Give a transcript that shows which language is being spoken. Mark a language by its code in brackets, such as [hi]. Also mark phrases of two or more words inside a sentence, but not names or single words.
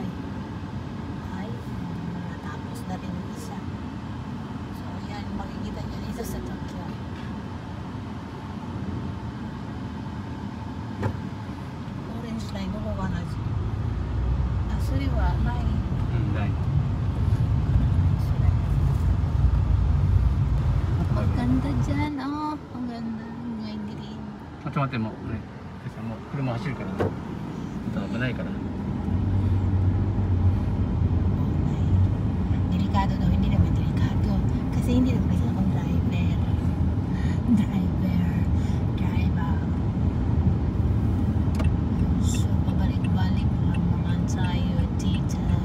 [tl] Ay, natapos na rin yung isa. So, yan, makikita nyo isa sa Tokyo. Orange line, bababa na siya. Ah, sorry wa, line. うんない Ang ganda dyan, oh. Ang ganda. May green. [ja] あちょっと待ってもうねもう車走るからねちょっと危ないから [tl] Delikado daw, hindi naman delikado. Kasi hindi naman kasi akong driver. Driver. So, pabalik-balik lang naman tayo dito.